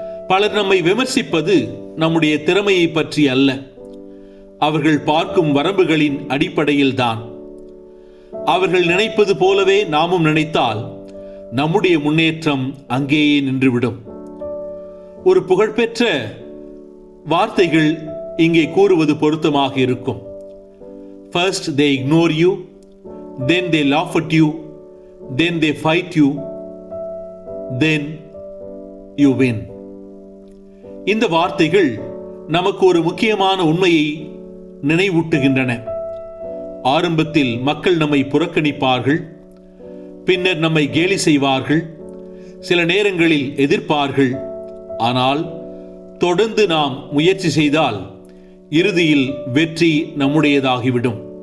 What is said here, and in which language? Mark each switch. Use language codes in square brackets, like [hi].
[ta] பலர் நம்மை விமர்சிப்பது நம்முடைய திறமையை பற்றி அல்ல, அவர்கள் பார்க்கும் வரம்புகளின் அடிப்படையில் தான். அவர்கள் நினைப்பது போலவே நாமும் நினைத்தால் நம்முடைய முன்னேற்றம் அங்கேயே நின்றுவிடும். ஒரு புகழ்பெற்ற வார்த்தைகள் இங்கே கூறுவது பொருத்தமாக இருக்கும். [en] First they ignore you, then they laugh at you, then they fight you, then you win. [ta] இந்த வார்த்தைகள் நமக்கு ஒரு முக்கியமான உண்மையை நினைவூட்டுகின்றன. ஆரம்பத்தில் மக்கள் நம்மை புறக்கணிப்பார்கள், பின்னர் நம்மை கேலி செய்வார்கள், சில நேரங்களில் எதிர்ப்பார்கள். ஆனால் தொடர்ந்து நாம் முயற்சி செய்தால் இறுதியில் வெற்றி நம்முடையதாகிவிடும்.